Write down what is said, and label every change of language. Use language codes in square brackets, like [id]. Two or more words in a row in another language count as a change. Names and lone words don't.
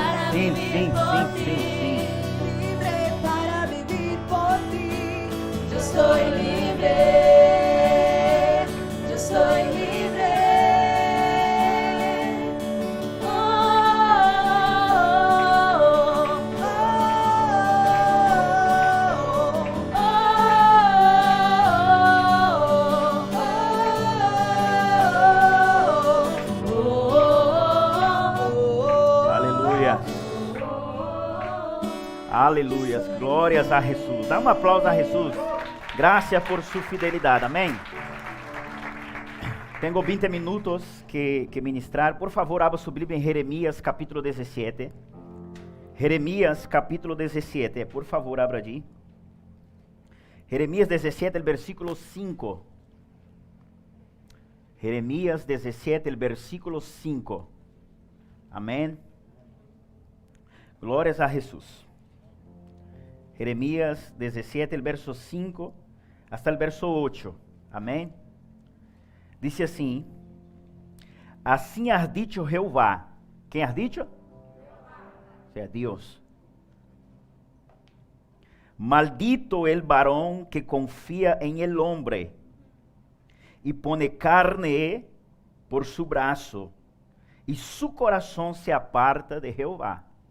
[pt] Sim, sim, sim, sim, sim. [es] Libre para vivir por ti. Yo soy libre. Yo soy libre. Oh, oh, [pt] Aleluia. Aleluia. Glórias a Jesus. Dá um aplauso a Jesus. [es] Gracias por su fidelidad. [pt] Amém. [es] Tengo 20 minutos que ministrar. Por favor, abra su Bíblia em Jeremias capítulo 17. Jeremias capítulo 17. Por favor, abra allí. Jeremias 17, el versículo 5. Jeremias 17, el versículo 5. [pt] Amém. Glórias a Jesus. [es] Jeremías 17, el verso 5 hasta el verso 8. Amém. Dice assim: Assim has dicho Jehová. Quem has dicho? O sea, Dios. Maldito el varón que confía en el hombre y pone carne por su brazo, y su corazón se aparta de Jehová.